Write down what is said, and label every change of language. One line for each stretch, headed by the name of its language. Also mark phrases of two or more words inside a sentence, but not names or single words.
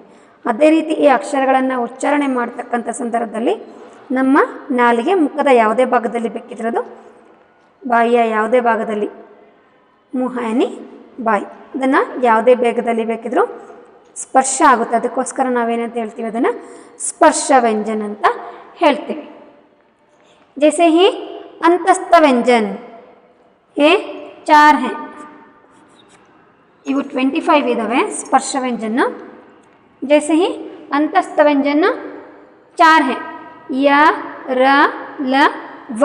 Kannada: ಅದೇ ರೀತಿ ಈ ಅಕ್ಷರಗಳನ್ನು ಉಚ್ಚಾರಣೆ ಮಾಡ್ತಕ್ಕಂಥ ಸಂದರ್ಭದಲ್ಲಿ ನಮ್ಮ ನಾಲಿಗೆ ಮುಖದ ಯಾವುದೇ ಭಾಗದಲ್ಲಿ ಬೇಕಿದ್ರದು ಬಾಯಿಯ ಯಾವುದೇ ಭಾಗದಲ್ಲಿ ಮುಹಾನಿ ಬಾಯಿ ಅದನ್ನು ಯಾವುದೇ ಬೇಗದಲ್ಲಿ ಬೇಕಿದ್ರೂ ಸ್ಪರ್ಶ ಆಗುತ್ತೆ. ಅದಕ್ಕೋಸ್ಕರ ನಾವೇನಂತ ಹೇಳ್ತೀವಿ ಅದನ್ನು ಸ್ಪರ್ಶ ವ್ಯಂಜನ ಅಂತ ಹೇಳ್ತೀವಿ.
Hindi: जैसे ही अंतस्थ व्यंजन ये 4 हैं,
Kannada: ಇವು 25 ಇದ್ದಾವೆ ಸ್ಪರ್ಶ ವ್ಯಂಜನ.
Hindi: जैसे ही अंतस्थ व्यंजन 4 हैं, य र ल व.